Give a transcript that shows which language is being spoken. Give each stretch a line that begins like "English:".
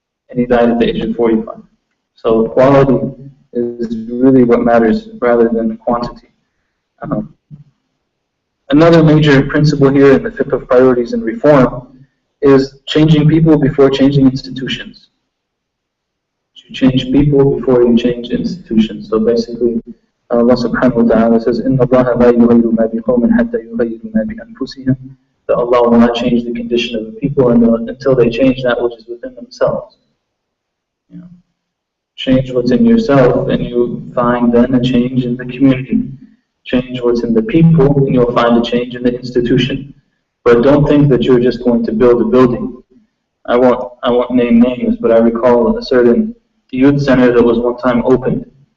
English: And he died at the age of 45. So quality is really what matters rather than quantity. Another major principle here in the Fiqh of Priorities and Reform is changing people before changing institutions. You change people before you change institutions. So basically, Allah subhanahu wa ta'ala says,
Arabic: إِنَّ اللَّهَ لَا يُغَيِّرُ مَا بِقَوْمٍ حَتَّى يُغَيِّرُ مَا بِأَنفُسِهِمْ.
English: That Allah will not change the condition of the people until they change that which is within themselves. Change what's in yourself and you find then a change in the community. Change what's in the people and you'll find a change in the institution. But don't think that you're just going to build a building. I won't name names, but I recall a certain youth center that was one time opened.